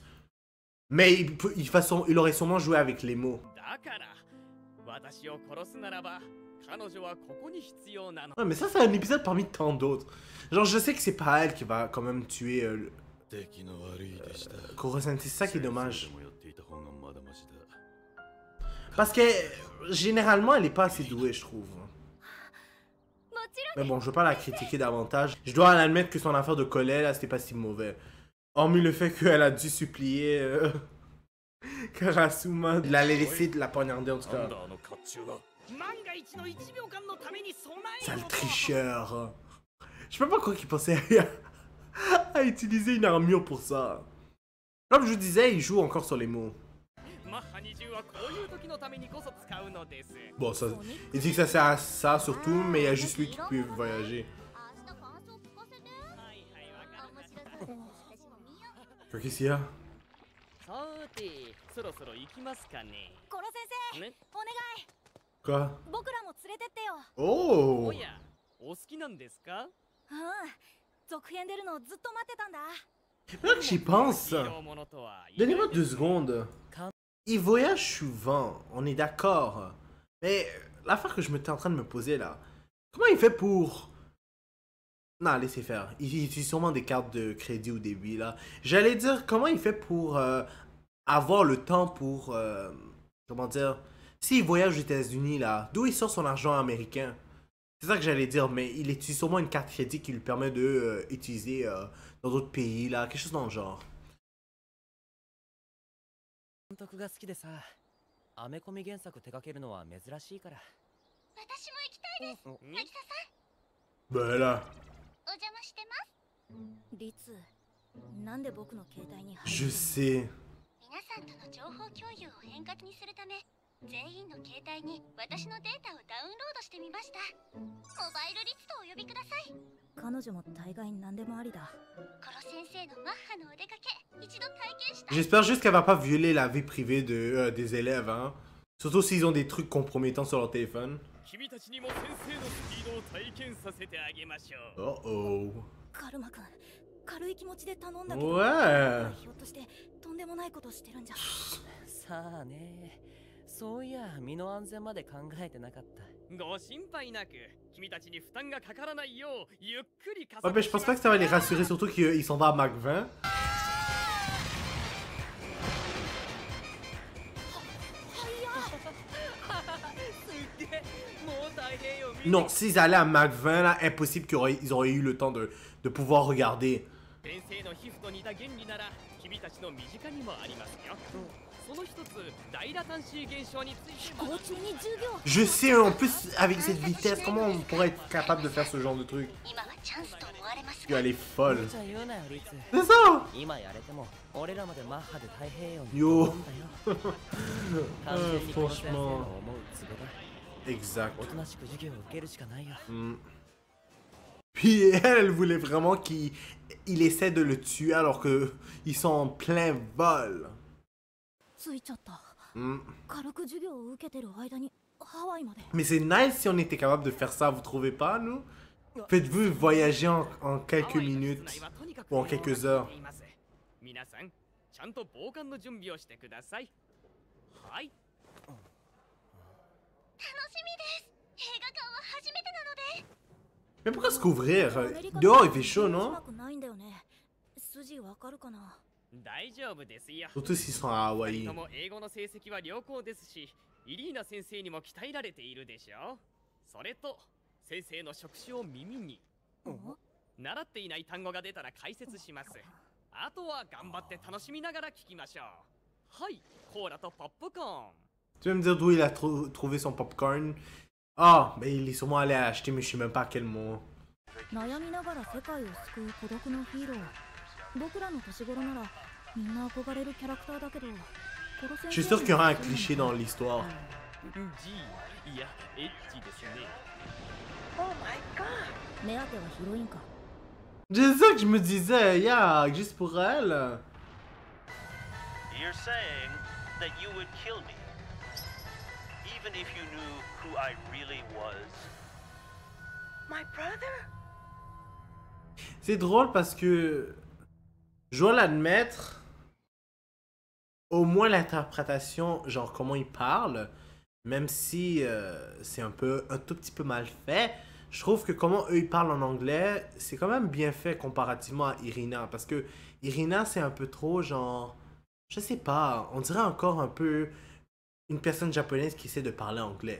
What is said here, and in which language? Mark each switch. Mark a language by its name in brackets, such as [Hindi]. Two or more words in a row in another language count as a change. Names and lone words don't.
[French] Mais il aurait sûrement joué avec les mots. [Japanese] だから私を殺すならば彼女はここに必要なの。 [French] Ouais, mais ça, c'est un épisode parmi tant d'autres. Genre, je sais que c'est pas elle qui va quand même tuer Koro-sensei, c'est ça qui est dommage. Parce que généralement, elle est pas assez douée, je trouve. [Japanese] もちろん。 [French] Mais bon, je veux pas la critiquer davantage. Je dois admettre que son affaire de collet, là, c'était pas si mauvais. Hormis le fait qu'elle a dû supplier Karasuma de la laisser de la poignarder, en tout cas. [Japanese] 万が一の1秒間のために備え [French] Sale tricheur. Je sais même pas quoi qu'il pensait à utiliser une armure pour ça. Comme je vous disais, il joue encore sur les mots. [Japanese] マッハ20はこういう時のためにこそ使うのです。 [French] Bon, ça, il dit que ça sert à ça surtout, mais il y a juste lui qui peut voyager. [Japanese] 明日感想聞かせて。はいはいわかりました。私も見よう。 [French] Qu'est-ce qu'il y a? [Japanese] さてそろそろ行きますかね。コロ先生、ね。お願い。 [French] Quoi? [Japanese] 僕らも連れてってよ。 Oh! おやお好きなんですか？うん続編出るのずっと待ってたんだ。 [French] Là que j'y pense, [Japanese] ヒーローものとは意外 [French] donnez-moi 2 [Japanese] ですね。 [French] secondes. Il voyage souvent, on est d'accord. Mais l'affaire que je me suis en train de me poser là, comment il fait pour... Non, laissez faire. Il utilise sûrement des cartes de crédit au début là. J'allais dire comment il fait pour avoir le temps pour... comment dire... S'il voyage aux États-Unis là, d'où il sort son argent américain? C'est ça que j'allais dire, mais il utilise sûrement une carte crédit qui lui permet de utiliser dans d'autres pays là, quelque chose dans le genre. [Japanese] 監督が好きでさ、アメコミ原作手掛けるのは珍しいから。私も行きたいです。お渚さ [French] Ben là, [Japanese] ん、お邪魔してます。リツなんで僕の携帯に入 [French] je [Japanese] る [French] sais. [Japanese] 皆さんとの情報共有を円滑にするため、全員の携帯に私のデータをダウンロードしてみました。モバイルリツとお呼びください。彼女も大概何でもありだ。コロ先生のマッハのお出かけ、一度体験したい。 [French] J'espère juste qu'elle va pas violer la vie privée des élèves, hein. Surtout s'ils ont des trucs compromettants sur leur téléphone. [Japanese] 君たちにも先生のスピードを体験させてあげましょう。 Oh oh. カルマ君軽い気持ちで頼んだけど、 [French] Ouais. [Japanese] ひょっとしてとんでもないことしてるんじゃ。さあね、そういや身の安全まで考えてなかった。ご心配なく、君たちに負担がかからないようゆっくり加 [French] Ouais, ben je pense pas que ça va les rassurer, surtout qu'ils sont pas à Mach 20. Non, s'ils allaient à Mach 20, là, impossible qu'ils auraient eu le temps de pouvoir regarder. [Japanese] 先生の皮膚と似た原理なら君たちの身近にもありますよ。その一つ、大ラタンシー現象についても。飛行中に授業 [French] Je sais, en plus, avec cette vitesse, comment on pourrait être capable de faire ce genre de truc? [Japanese] 今はチャンスと思われます [French] Elle [Japanese] が、 [French] est folle. [Japanese] じゃあ言うなよリツ。 [French] C'est ça! [Japanese] 今やれても俺らまでマッハで太平洋によ飛んだよ。完全にこの先生の思うツボだ。 [French] Exact. [Japanese] おとなしく授業を受けるしかないよ。 [French] Puis elle voulait vraiment qu'il essaie de le tuer alors que ils sont en plein vol. [Japanese] ついちゃった。 Hmm. 軽く授業を受けてる間にハワイまで。 [French] Mais c'est nice si on était capable de faire ça, vous trouvez pas, nous? Faites-vous voyager en quelques minutes ou en quelques heures? [Japanese] 皆さん、ちゃんと防寒の準備をしてください。はい。楽しみです。映画館は初めてなので。 [French] Mais pourquoi se couvrir? Dehors il fait chaud, non? [Japanese] 近くないんだよね。筋わかるかな。大丈夫ですよ。 [French] Surtout s'ils sont à [Japanese] 二 [French] Hawaï. [Japanese] 人とも英語の成績は良好ですし、イリーナ先生にも鍛えられているでしょう。それと、先生の職種を耳に。習っていない単語が出たら解説します。あとは頑張って楽しみながら聞きましょう。はい、コーラとポップコーン。 [French] Tu vas me dire d'où il a trouvé son popcorn? Ah, ben il est sûrement allé acheter, mais je sais même pas à quel mot. [Japanese] 悩みながら世界を救う孤独のヒーロー。僕らの年頃ならみんな憧れるキャラクターだけど、 [French] Je suis sûr qu'il y aura un cliché dans l'histoire. [Japanese] いや、エッチですね。目当てはヒロインか。 [French] C'est ça que je me disais, yeah, juste pour elle. [English] You're saying that you would kill me, even if you knew who I really was? My brother? [French] C'est drôle parce que je dois l'admettre, au moins l'interprétation, genre comment il parle, même si c'est un tout petit peu mal fait, je trouve que comment eux ils parlent en anglais, c'est quand même bien fait comparativement à Irina, parce que Irina c'est un peu trop genre, je sais pas, on dirait encore un peu une personne japonaise qui essaie de parler anglais.